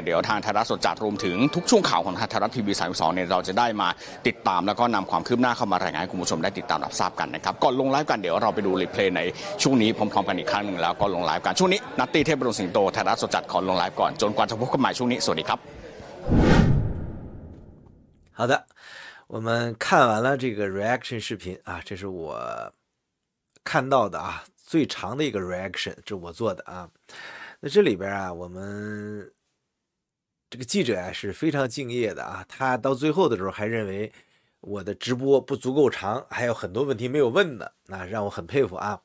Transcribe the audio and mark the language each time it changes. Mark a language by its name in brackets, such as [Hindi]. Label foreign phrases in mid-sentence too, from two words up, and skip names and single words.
[Thai] เดี๋ยวทางไทยรัฐสดจัดรวมถึงทุกช่วงข่าวของไทยรัฐทีวี32เนี่ยเราจะได้มาติดตามแล้วก็นำความคืบหน้าเข้ามารายงานให้คุณผู้ชมได้ติดตามรับทราบกันนะครับก่อนลงไลฟ์กันเดี๋ยวเราไปดูรีเพลย์ในช่วงนี้พร้อมๆกันอีกครั้งหนึ่งแล้วก็ลงไลฟ์กันช่วงนี้นัตตี้เทพบรมสิงโตไทยรัฐสดจัดขอลงไลฟ์ก่อนจนกว่าจะพบกันใหม่ช่วงนี้สวัสดีครับ [Chinese] 好的，我们看完了这个 reaction 视频啊，这是我看到的啊最长的一个 reaction， 这是我做的啊。那这里边啊，我们这个记者啊是非常敬业的啊，他到最后的时候还认为我的直播不足够长，还有很多问题没有问的，那让我很佩服啊。